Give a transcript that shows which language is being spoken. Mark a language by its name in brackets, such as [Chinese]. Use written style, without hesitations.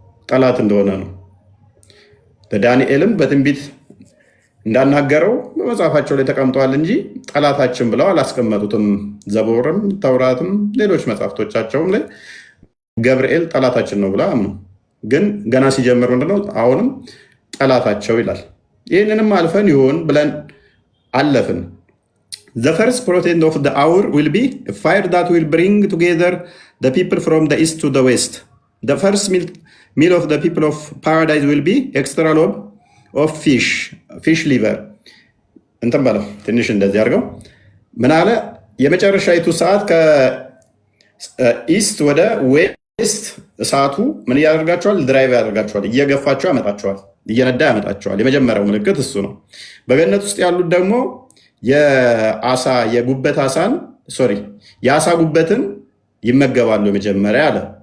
[Amharic] ጠላት እንደሆነ ነው። ለዳንኤልም በትንቢት እንዳናገረው በመጽሐፋቸው ላይ ተቀምጠዋል እንጂ ጠላታችን ብለው አላስቀመጡትም። ዘቡርም ተውራትም ሌሎች መጽሐፍቶቻቸውም ላይ ገብርኤል ጠላታችን ነው ብለው አምኑ። ግን ገና ሲጀምር ምንድነው አሁንም ጠላታቸው ይላል። ይህንንም አልፈን ይሆን ብለን አለፍን። [English] The first portent of the hour will be a fire that will bring together the people from the east to the west. The first meal of the people of paradise will be extra lobe of fish liver. [Amharic] እንትን በለው ትንሽ እንደዚህ አድርገው። ምን አለ? የመጨረሻይቱ ሰዓት ከኢስት ወደ ዌስት እሳቱ ምን ያደርጋቸዋል? ድራይቭ ያደርጋቸዋል፣ እየገፋቸው ያመጣቸዋል፣ እየነዳ ያመጣቸዋል። የመጀመሪያው ምልክት እሱ ነው። በገነት ውስጥ ያሉት ደግሞ የጉበት አሳን የአሳ ጉበትን ይመገባሉ የመጀመሪያ አለ።